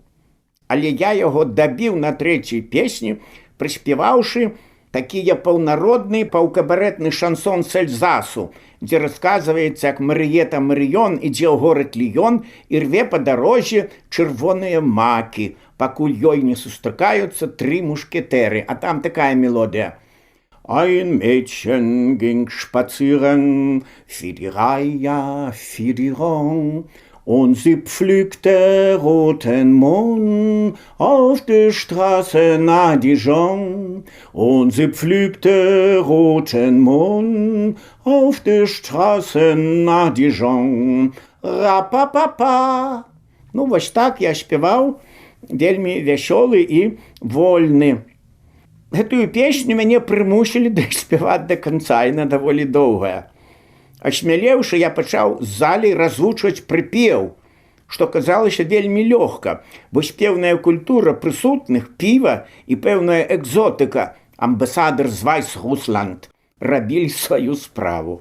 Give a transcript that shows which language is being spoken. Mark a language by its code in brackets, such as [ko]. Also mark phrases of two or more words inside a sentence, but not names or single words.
[be] Але я яго дабіў на трэцяй песні, прыспяваўшы такія паўнародны паўкабарэтны шансон з Эльзасу, дзе расказваецца, як Марыета Марыён ідзе ў горад Ліён і рве па дарозе чырвоныя макі, пакуль ёй не сустракаюцца 3 мушкетэры, а там такая мелодыя. [de] Ein Mädchen ging spazieren, Fidireia, Fidiron, und sie pflückte roten Mohn auf der Straße nahe Dijon. Und sie pflückte roten Mohn auf der Straße nahe Dijon. Ра-па-па-па. [be] Ну, вось так я спяваў, вельмі вясёлы і вольны. Гэтую песню мяне прымусілі даспяваць да канца, яна даволі доўгая. Ашмялеўшы, я пачаў з залей развучваць прыпеў, што казалася вельмі лёгка, бо спеўная культура прысутных, піва і пэўная экзотыка, амбасадар з Вайсгусланд, рабілі сваю справу.